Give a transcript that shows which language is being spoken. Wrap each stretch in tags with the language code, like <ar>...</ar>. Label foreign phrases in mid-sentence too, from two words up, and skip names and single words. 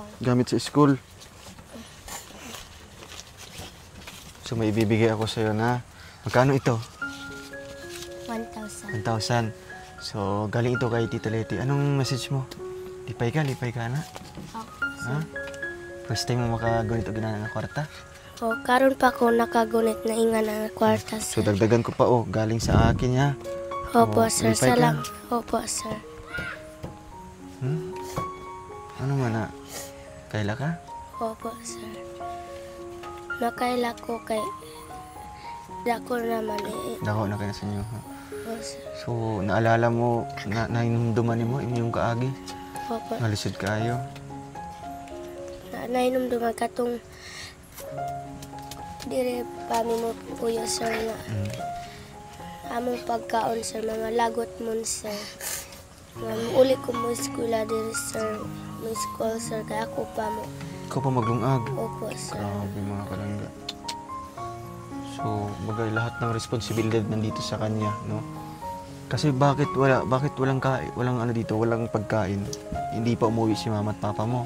<tl>Gamit sa school. So, may ibibigay ako sa iyo na magkano ito? 1,000. 1,000. So, galing ito kay Tita Leti.</tl> <ceb>Anong message mo? Lipay ka na.</ceb> <tl>Opo Ha? sir.</tl> <en>First time</en> <ceb>mo makagunit o ginana ng kwarta? O, karon pa ko nakagunit na inga na kwarta</ceb> <tl>So, sir. dagdagan ko pa, galing sa akin, ha? Opo Oh, sir.</tl> <ceb>lipay ka.</ceb> <tl>Salamat. Opo sir.</tl> <ceb>Ano man na? Kaila ka?</ceb> <tl>Opo sir.</tl> <ceb>Nakaila ko kay dako naman eh. Dako na kayo sa inyo, ha?</ceb> <tl>Opo sir. So, naalala mo,</tl> <ceb>nainumduman mo, inyong kaagi?</ceb> <tl>Opo.</tl> <ceb>Nalisod kayo? Nainumduman katong dire pa mi mo kuya sir nga among pagkaon sir mga lagot mon sir. Uli ko mo eskwela dire sir. Mo school sir kaya ako pa mo. Ikaw pa maglungag.</ceb> <tl>Opo sir.</tl> <ceb>Grabe mga kalangga.</ceb> <tl>So, bagay lahat ng responsibilidad nandito sa kanya, no? Kasi bakit walang ano dito, walang pagkain? Hindi pa umuwi si mama at papa mo.</tl>